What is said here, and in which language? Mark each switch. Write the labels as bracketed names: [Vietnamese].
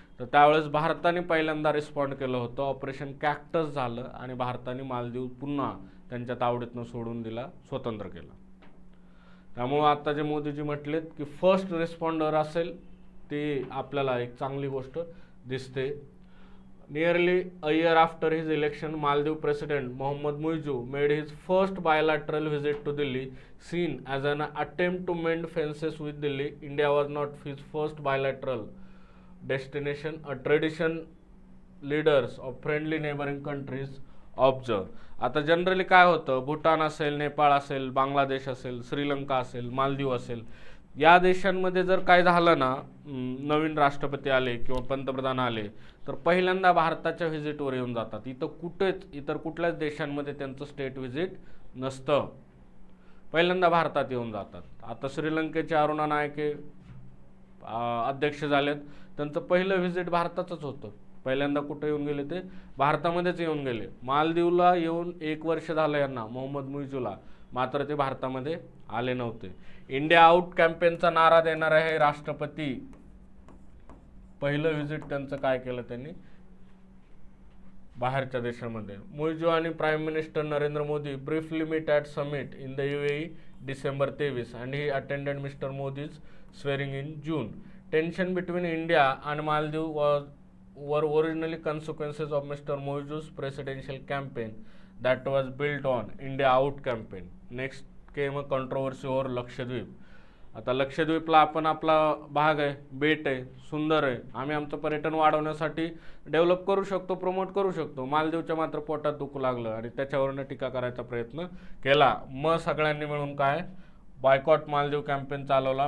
[Marathi] तर त्यावेळेस भारताने पहिल्यांदा रिस्पॉन्ड केलं होतं. ऑपरेशन कॅक्टस झालं आणि भारताने मालदीव पुन्हा त्यांच्या तावडीतनं सोडून दिला, स्वतंत्र केला. त्यामुळे आता जे मोदीजी म्हटलेत की फर्स्ट रिस्पॉन्डर असेल, ते आपल्याला एक चांगली गोष्ट दिसते. [English] Nearly a year after his election, Maldives President Mohammad Muizzu made his first bilateral visit to Delhi, seen as an attempt to mend fences with Delhi. India was not his first bilateral destination, a tradition leaders of friendly neighboring countries observe. [Marathi] आता generally काय होतं, भूटान असेल, नेपाळ असेल, बांगलादेश असेल, श्रीलंका असेल, मालदीव असेल, या देशांमध्ये जर काय झालं ना, नवीन राष्ट्रपती आले किंवा पंतप्रधान आले, तर पहिल्यांदा भारताच्या व्हिजिटवर येऊन जातात. इतर कुठल्याच देशांमध्ये त्यांचं स्टेट व्हिजिट नसतं, पहिल्यांदा भारतात येऊन जातात. आता श्रीलंकेचे अरुणा नायके अध्यक्ष झालेत, त्यांचं पहिलं व्हिजिट भारताचंच होतं. पहिल्यांदा कुठे येऊन गेले, ते भारतामध्येच येऊन गेले. मालदीवला येऊन 1 वर्ष झालं यांना, मोहम्मद मुइज्जूला, मात्र ते भारतामध्ये आले नव्हते. इंडिया आउट कॅम्पेनचा नारा देणारे हे राष्ट्रपती, पहिलं व्हिजिट त्यांचं काय केलं त्यांनी, बाहेरच्या देशामध्ये. [English] मुइज्जू आणि prime minister Narendra Modi briefly meet at summit in the UAE December 23 and he attended Mr. Modi's swearing in June. Tension between India and Maldives were originally consequences of Mr. Muizzu's presidential campaign that was built on India Out campaign. Next came a controversy over Lakshadweep. [Marathi] आता लक्षद्वीपला आपण आपला भाग आहे, बेट आहे, सुंदर आहे, आम्ही आमचं पर्यटन वाढवण्यासाठी डेव्हलप करू शकतो, प्रमोट करू शकतो. मालदीवच्या मात्र पोटात दुखू लागलं आणि त्याच्यावरनं टीका करायचा प्रयत्न केला. मग सगळ्यांनी मिळून काय, बायकॉट मालदीव कॅम्पेन चालवला.